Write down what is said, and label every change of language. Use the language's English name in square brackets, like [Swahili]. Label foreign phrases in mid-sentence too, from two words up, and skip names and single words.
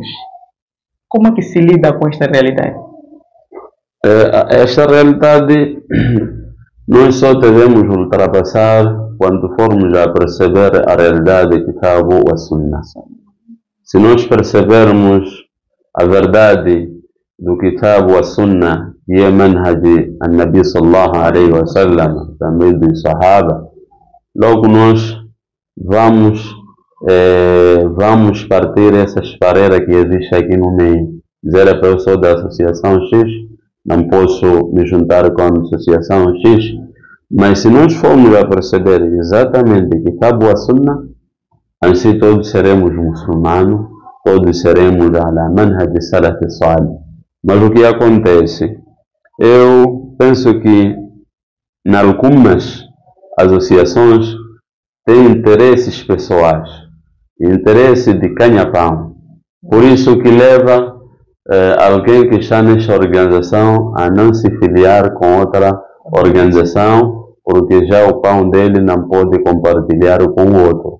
[Portuguese] Como é que se lida com esta realidade? Esta realidade nós só devemos ultrapassar quando formos a perceber a realidade que está a Sunnah. Se nós percebermos a verdade do [Arabic] كتاب وسنة [Portuguese] e a [Arabic] منهج النبي صلى الله عليه وسلم, [Portuguese] também dos Sahaba, logo nós vamos partir essas barreiras que existem aqui no meio. Dizer a pessoa da associação X, não posso me juntar com a associação X, mas se nós formos a perceber exatamente que [Arabic] كتاب وسنة, [Portuguese] assim todos seremos muçulmanos, todos seremos [Arabic] على منهج سلف صالح. [Portuguese] Mas o que acontece? Eu penso que em algumas associações têm interesses pessoais, interesse de ganha-pão. Por isso que leva alguém que está nesta organização a não se filiar com outra organização, porque já o pão dele não pode compartilhar com o outro.